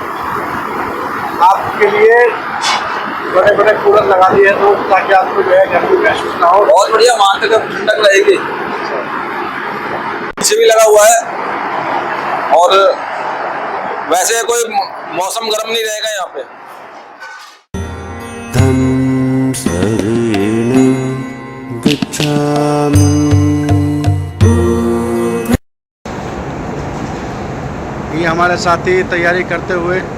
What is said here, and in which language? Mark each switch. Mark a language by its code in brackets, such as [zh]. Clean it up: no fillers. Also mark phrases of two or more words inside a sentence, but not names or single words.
[hi] आपके लिए बड़े बड़े कूलर लगा दिए हैं तो ताकि आपको जो है गर्मी महसूस ना हो। बहुत बढ़िया, वहाँ तक ठंडक रहेगी। पीछे भी लगा हुआ है और वैसे कोई मौसम गर्म नहीं रहेगा यहाँ पे। [pi] धम्म शरणं गच्छामि। [hi] ये हमारे साथी तैयारी करते हुए